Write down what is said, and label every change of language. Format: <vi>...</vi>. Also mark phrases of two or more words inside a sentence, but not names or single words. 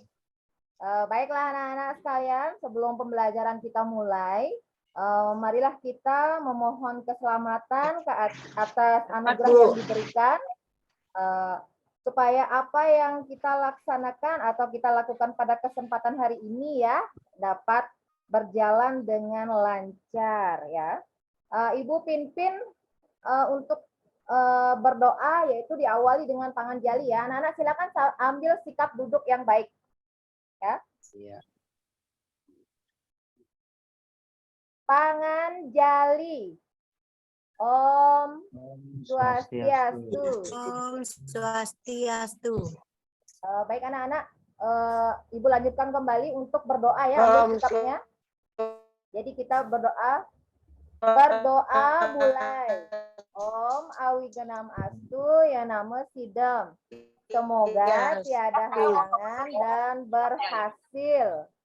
<id>Baiklah anak-anak sekalian, sebelum pembelajaran kita mulai, marilah kita memohon keselamatan atas anugerah yang diberikan, supaya apa yang kita laksanakan atau kita lakukan pada kesempatan hari ini ya dapat berjalan dengan lancar ya. Ibu pimpin untuk berdoa, yaitu diawali dengan pangan jali ya. Anak-anak silakan ambil sikap duduk yang baik ya. Siap. Pangan jali.</id> <sa>Om Swastiastu. Om Swastiastu.</sa> <id>Baik anak-anak, Ibu lanjutkan kembali untuk berdoa ya, ambil sikapnya. Jadi kita berdoa. Berdoa mulai.</id> <sa>Om Awiganam Astu ya nama Sidam.</sa> <id>Semoga tiada halangan dan berhasil.</id>